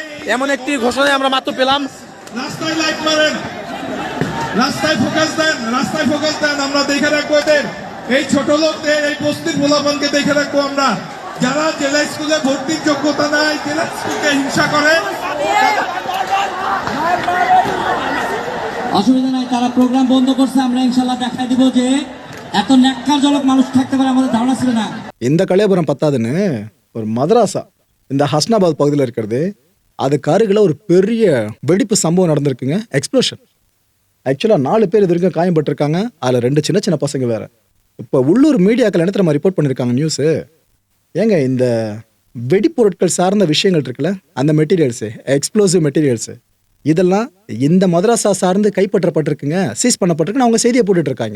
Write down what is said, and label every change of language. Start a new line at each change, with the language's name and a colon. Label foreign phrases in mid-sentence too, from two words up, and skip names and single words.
Bangla: রাস্তায় লাইট মারেন, রাস্তায় ফোকাস দেন, আমরা দেখে রাখবো এদের, এই ছোট লোকদের, এই বস্তির পোলাপানকে দেখে রাখবো আমরা। যারা জেলা স্কুলে ভর্তির যোগ্যতা নাই, জেলা স্কুলকে হিংসা করে, অসুবিধা নাই, তারা প্রোগ্রাম বন্ধ করছে। আমরা ইনশাল্লাহ দেখাই দিব যে এত ন্যাক্কারজনক মানুষ থাকতে পারে, আমাদের ধারণা ছিল না।
Tamil: இந்த கலையபுரம் பத்தாதுன்னு ஒரு மதராசா இந்த ஹஸ்னாபாத் பகுதியில் இருக்கிறது, அதுக்கு அருகில் ஒரு பெரிய வெடிப்பு சம்பவம் நடந்திருக்குங்க, எக்ஸ்ப்ளோஷன். ஆக்சுவலாக 4 பேர் இது வரைக்கும் காயம்பட்டிருக்காங்க, அதில் 2 சின்ன சின்ன பசங்க வேற. இப்போ உள்ளூர் மீடியாக்கள் என்ன தெரியுமா ரிப்போர்ட் பண்ணியிருக்காங்க நியூஸு? ஏங்க இந்த வெடிப்பொருட்கள் சார்ந்த விஷயங்கள் இருக்குல்ல, அந்த மெட்டீரியல்ஸு,
English: explosive materials,
Tamil: இதெல்லாம் இந்த மதராசா சார்ந்து கைப்பற்றப்பட்டிருக்குங்க, சீஸ் பண்ணப்பட்டிருக்குன்னு அவங்க செய்தியை போட்டுட்டு இருக்காங்க.